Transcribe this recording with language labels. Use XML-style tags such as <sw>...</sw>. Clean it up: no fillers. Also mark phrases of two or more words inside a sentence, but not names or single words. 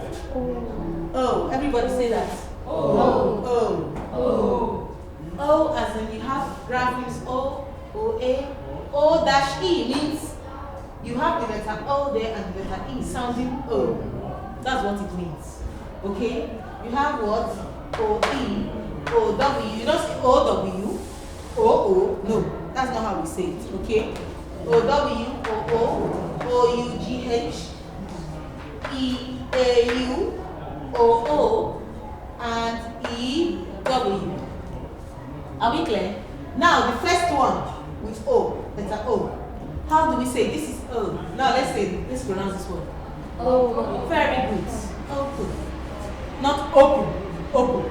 <en>Oh. Everybody say that. Oh. O as in you have graphics O, O-A. O-E means you have the letter O there and the letter E sounding O. That's what it means. Okay? You have what? O-E, O-W. You don't say O-W, O-O. No, that's not how we say it. Okay? O-W, O-O, O-U-G-H, E-A-U, O-O, and E-W. Are we clear? Now, the first one with O, letter O. How do we say this is O? Now, let's pronounce this one. O. Very good. Open. Not open. Open.</en>